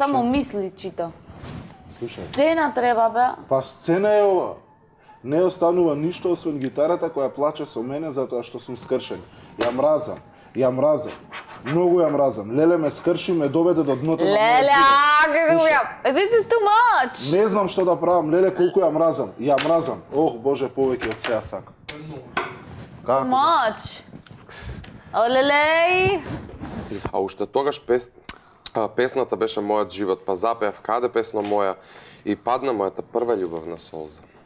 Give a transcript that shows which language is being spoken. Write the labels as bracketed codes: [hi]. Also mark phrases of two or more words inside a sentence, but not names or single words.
[mk] Само мисли чита. Слушај. Сцена треба, бе. Па сцена е ова. Не останува ништо освен гитарата која плаче со мене затоа што сум скршен. Ја мразам. Ја мразам. Многу ја мразам. Леле ме скрши, ме доведе до дното на мојот Леле, живот. како ја. [en] This is too much. [mk] Не знам што да правам, леле колку ја мразам. Ја мразам. Ох, Боже, повеќе од сеа сакам. Како? Much. Олелеј. А уште тогаш песната беше мојот живот, па запеав каде песна моја и падна мојата прва љубовна солза.